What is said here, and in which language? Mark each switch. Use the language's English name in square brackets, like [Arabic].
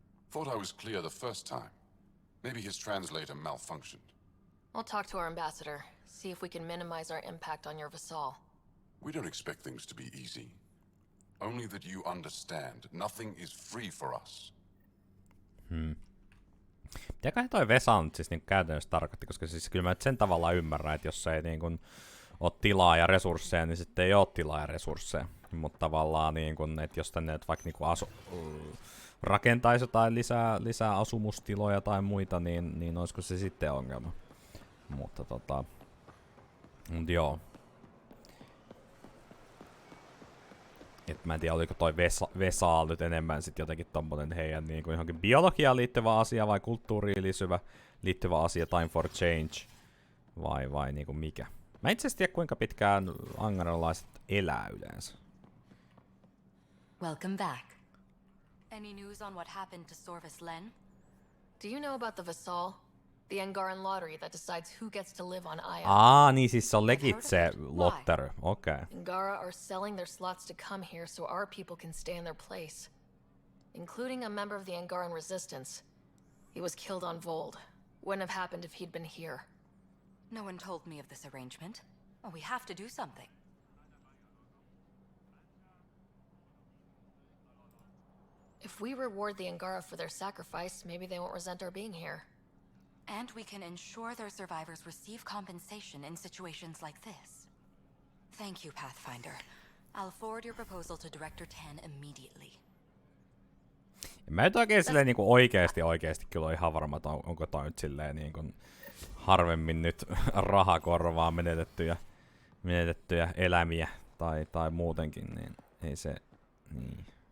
[English] Thought I was clear the first time. Maybe his translator malfunctioned. I'll talk to our ambassador, see if we can minimize our impact on your Vassal. We don't expect things to be easy. Only that you understand, nothing is free for us. [Finnish] Mitäköhän toi Vesa nyt siis niinku käytännössä tarkoitti, koska siis kyllä mä sen tavalla ymmärrän, että jos ei niinku ole tilaa ja resursseja, niin sitten ei ole tilaa ja resursseja. Mutta tavallaan niinku, että jos tänne vaikka niinku rakentaisi jotain lisää asumustiloja tai muita, niin olisiko se sitten ongelma. Mutta joo. Et mä en tiedä, oliko toi Vesaal nyt enemmän sit jotenkin tommonen heidän niinku johonkin biologiaan liittyvä asia vai kulttuuriin liittyvä asia, [English] Time for Change, [Finnish] vai niinku mikä. Mä itse asiassa tiedä, kuinka pitkään angaralaiset elää yleensä. [English] Welcome back. Any news on what happened to Sorvis Len? Do you know about the Vasal? The Angaran lottery that decides who gets to live on Aya. [Finnish] Niin siis se on legit se lotteri. Okei. [English] Angara are selling their slots to come here so our people can stay in their place. Including a member of the Angaran resistance. He was killed on Vold. Wouldn't have happened if he'd been here. No one told me of this arrangement. Well, we have to do something. If we reward the Angara for their sacrifice, maybe they won't resent our being here. And we can ensure their survivors receive compensation in situations like this. Thank you, Pathfinder. I'll forward your proposal to Director 10 immediately. [Finnish] Mä nyt oikein silleen niinku oikeesti kyllä on ihan varma, että onko toi nyt silleen niinku harvemmin nyt rahakorvaa menetettyjä elämiä tai muutenkin, niin ei se niin.